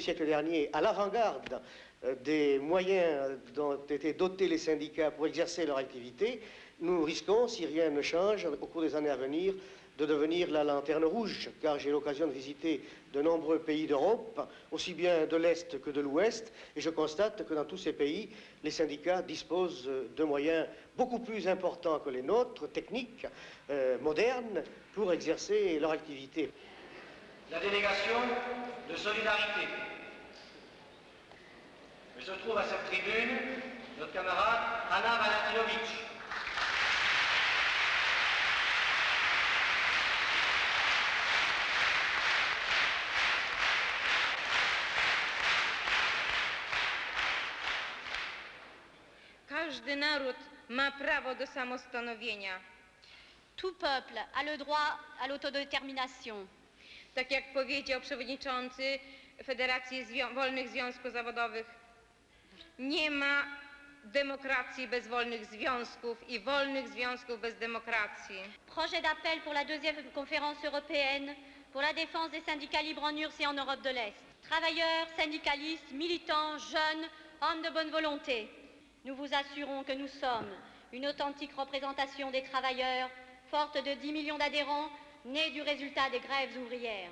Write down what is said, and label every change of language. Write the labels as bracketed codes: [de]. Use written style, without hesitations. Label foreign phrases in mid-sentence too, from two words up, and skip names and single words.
[fr] siècle dernier à l'avant-garde des moyens dont étaient dotés les syndicats pour exercer leur activité, nous risquons, si rien ne change, au cours des années à venir, de devenir la lanterne rouge, car j'ai l'occasion de visiter de nombreux pays d'Europe, aussi bien de l'Est que de l'Ouest, et je constate que dans tous ces pays, les syndicats disposent de moyens beaucoup plus importants que les nôtres, techniques, modernes, pour exercer leur activité. La délégation de solidarité. Il se trouve à cette tribune notre camarade Anna Valentinovic. [pl] Każdy naród ma prawo do samostanowienia. [fr] Tout peuple a le droit à l'autodétermination. [pl] Tak jak powiedział przewodniczący Federacji Wolnych Związków Zawodowych, nie ma demokracji bez wolnych związków i wolnych związków bez demokracji. [fr] Projet d'appel pour la deuxième conférence européenne pour la défense des syndicats libres en URSS et en Europe de l'Est. Travailleurs, syndicalistes, militants, jeunes, hommes de bonne volonté. Nous vous assurons que nous sommes une authentique représentation des travailleurs, forte de 10 millions d'adhérents, née du résultat des grèves ouvrières.